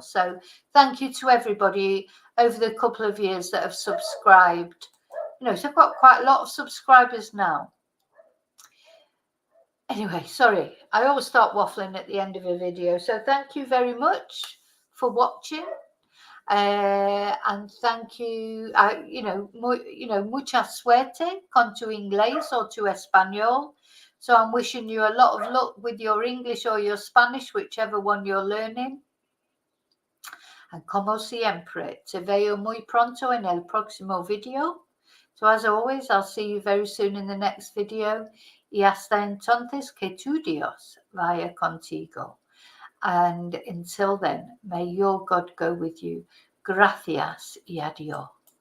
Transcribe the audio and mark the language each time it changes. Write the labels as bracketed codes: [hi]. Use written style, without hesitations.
[en] So thank you to everybody over the couple of years that have subscribed. So I've got quite a lot of subscribers now. Anyway, sorry, I always start waffling at the end of a video. So thank you very much for watching. And thank you, [es] mucha suerte con tu inglés or tu español. [en] So I'm wishing you a lot of luck with your English or your Spanish, whichever one you're learning. [es] And como siempre, te veo muy pronto en el próximo video. [en] So as always, I'll see you very soon in the next video. [es] Y hasta entonces, que tu Dios vaya contigo. [en] And until then, may your God go with you. [es] Gracias y adiós.